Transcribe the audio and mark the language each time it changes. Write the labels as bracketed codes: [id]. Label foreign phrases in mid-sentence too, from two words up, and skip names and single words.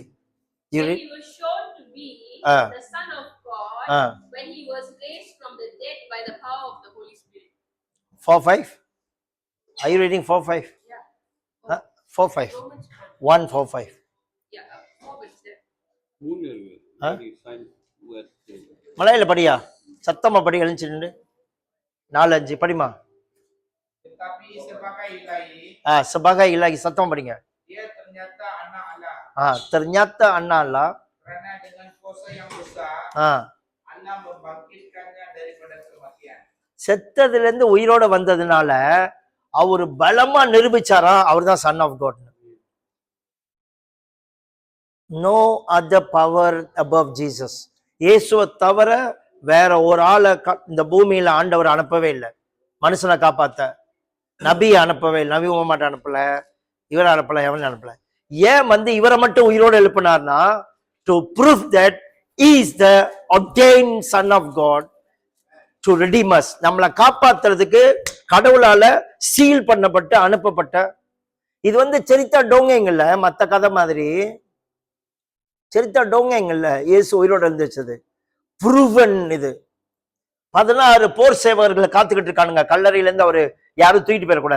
[en] He was shown to be the Son of God when he was raised from the dead by the power of the Holy Spirit. 4:5. Are you reading 4:5? Yeah. 4:5. 1:4:5. Yeah, 4 is there. [ta] மலையில படியா, சத்தமா படி, எழுந்துச்சு 4:5 படிமா. [id] Tetapi sebagai ilahi, sebagai ilahi, [ta] சத்தமா படிங்க. [id] Dia ternyata anak Allah. Ternyata anak Allah. Karena dengan kuasa yang besar, Allah membangkitkannya daripada kematian. [ta] செத்ததுல இருந்து உயிரோட வந்ததுனால அவரு பலமா நிரூபிச்சாரா அவர்தான் [en] son of God. no other power above Jesus. [ta] இயேசுவை தவிர வேற ஒரு ஆளை இந்த பூமியில ஆண்டவர் அனுப்பவே இல்லை மனுஷனை காப்பாத்த. நபி அனுப்பவே இல்லை, நபி முகமது அனுப்பல, இவரை அனுப்பல, எவன் அனுப்பல. ஏன் வந்து இவரை மட்டும் உயிரோடு எழுப்பினார்னா, [en] to prove that he is the ordained son of God to redeem us. [ta] நம்மளை காப்பாத்துறதுக்கு கடவுளால சீல் பண்ணப்பட்டு அனுப்பப்பட்ட. இது வந்து சரித்தா டோங்கங்கள்ல, மத்த கதை மாதிரி சரித்தா டோங்கங்கள்ல இயேசு உயிரோடு எழுந்திருச்சது ப்ரூவன். இது 16 போர் சேவகர்களை காத்துக்கிட்டு இருக்கானுங்க, கல்லறையில இருந்து அவரு யாரும் தூக்கிட்டு போயிடக்கூடாது.